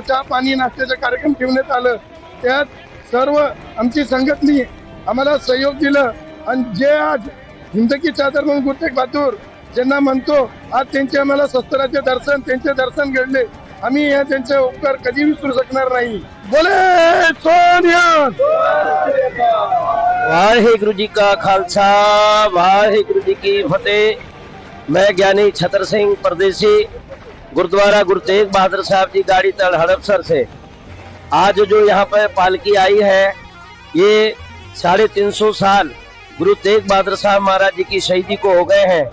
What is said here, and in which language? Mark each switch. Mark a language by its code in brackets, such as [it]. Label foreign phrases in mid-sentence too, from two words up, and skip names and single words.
[mr] चहा पाणी नाश्त्याचा कार्यक्रम ठेवण्यात आलं। त्यात सर्व आमची संघटनी आम्हाला सहयोग दिलं आणि जे आज [hi] हिंद की चादर [mr] म्हणून गुरु तेग बहादुर ज्यांना म्हणतो आज त्यांचे आम्हाला शस्त्राचे दर्शन, त्यांचे दर्शन घडले, आम्ही या त्यांचे उपकार कधी विसरू शकणार नाही. [hi] बोले सोनिया. वाहेगुरु जी का खालसा, वाहेगुरु जी की फतेह. मैं ज्ञानी छतर सिंह परदेसी, गुरुद्वारा गुरु तेग बहादुर साहब जी गाड़ी तड़ हड़पसर से आज जो यहाँ पर पालकी आई है, ये 350 साल गुरु तेग बहादुर साहब महाराज जी की शहीदी को हो गए हैं.